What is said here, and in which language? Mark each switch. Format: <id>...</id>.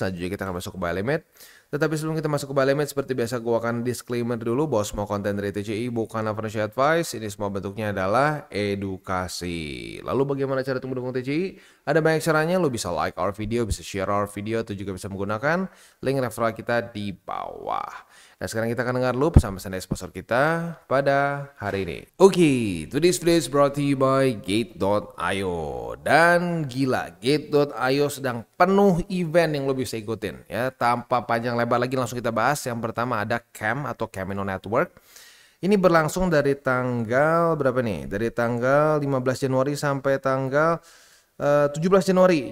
<id>Selanjutnya kita akan masuk ke buy limit. Tetapi sebelum kita masuk ke buy limit, seperti biasa gue akan disclaimer dulu bahwa semua konten dari TCI bukanlah financial advice. Ini semua bentuknya adalah edukasi. Lalu bagaimana cara mendukung TCI? Ada banyak caranya. Lo bisa</id> <en>like our video,</en> <id>bisa</id> <en>share our video,</en> <id>atau juga bisa menggunakan link referral kita di bawah. Nah, sekarang kita akan dengar dulu pesan-pesan dari sponsor kita pada hari ini.</id> <en>Oke, today's video is brought to you by Gate.io.</en> <id>Dan gila, Gate.io sedang penuh event yang lo bisa ikutin ya. Tanpa panjang lebar lagi langsung kita bahas. Yang pertama ada CAM atau Camino Network. Ini berlangsung dari tanggal berapa nih? Dari tanggal 15 Januari sampai tanggal 17 Januari.</id>